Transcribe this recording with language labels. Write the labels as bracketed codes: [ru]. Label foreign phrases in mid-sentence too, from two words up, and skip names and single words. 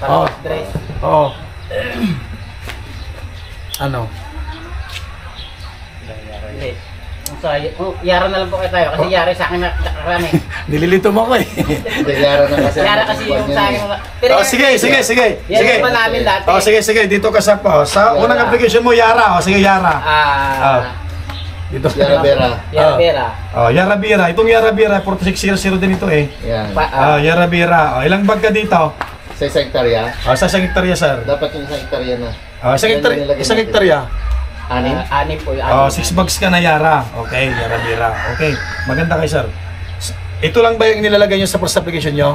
[tl] Ano? Hindi. Yara na lang po kayo tayo kasi Yara sa akin nakarami. Nililito mo ko eh. Yara na kasi. Yara kasi yung sa akin. Sige. Yan pa namin dati. Sige. Dito ka sa unang application mo, Yara. Sige, Yara. Dito. Yara Bera. Yara Bera. Yara Bera. Itong Yara Bera, 4600 din ito eh. Yan. Yara Bera. Ilang bag ka dito? Sa isang hektarya. Sa isang hektarya, sir. Dapat yung isang hektarya na. Isang hektarya. Anim po yung 6 bags ka na Yara. Okay, Yara Bera. Okay, maganda kayo, sir. Ito lang ba yung nilalagay nyo sa [en] first application [tl] nyo?